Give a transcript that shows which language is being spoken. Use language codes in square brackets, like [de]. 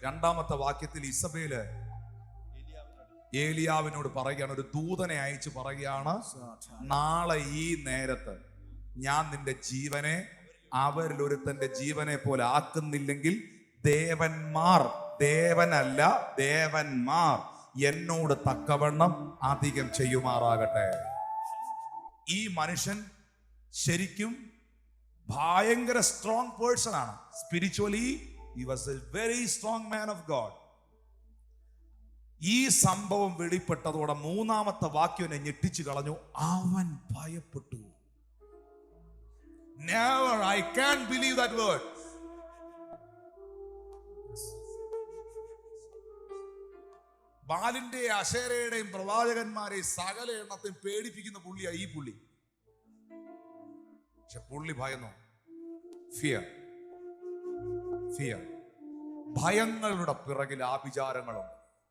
[ml] 2-ാമത്തെ വാക്യത്തിൽ ഇസബേല് ഏലിയാവിനോട് പറയുകയാണ്, ഒരു ദൂതനെ അയച്ചു പറയുകയാണ്, നാളെ ഈ നേരത്ത് ഞാൻ നിന്റെ ജീവനെ അവരിൽ ഒരുത്തന്റെ ജീവനെ പോലെ ആക്കുന്നില്ലെങ്കിൽ ദേവന്മാർ, ദേവനല്ല ദേവന്മാർ എന്നോട് തക്കവണ്ണം അധികം ചെയ്യുമാറാകട്ടെ. ഈ മനുഷ്യൻ ശരിക്കും ഭയങ്കര സ്ട്രോങ് പേഴ്സൺ ആണ്. [en] Spiritually he was a very strong man of God. [ml] ഈ സംഭവം വെളിപ്പെട്ടതോടെ 3-ാമത്തെ വാക്യം എന്നെ ഞെട്ടിച്ചു കളഞ്ഞു. അവൻ ഭയപ്പെട്ടു. [en] Never, I can't believe that word. [ml] ബാലിന്റെ അശേരയുടെയും പ്രവാചകന്മാരെയും സകല എണ്ണത്തെയും പേടിപ്പിക്കുന്ന പുള്ളിയാ ഈ പുള്ളി. പക്ഷെ പുള്ളി ഭയന്നു. ഫിയർ. ഭയങ്ങളുടെ പിറകിൽ ആഭിചാരങ്ങളുണ്ട്.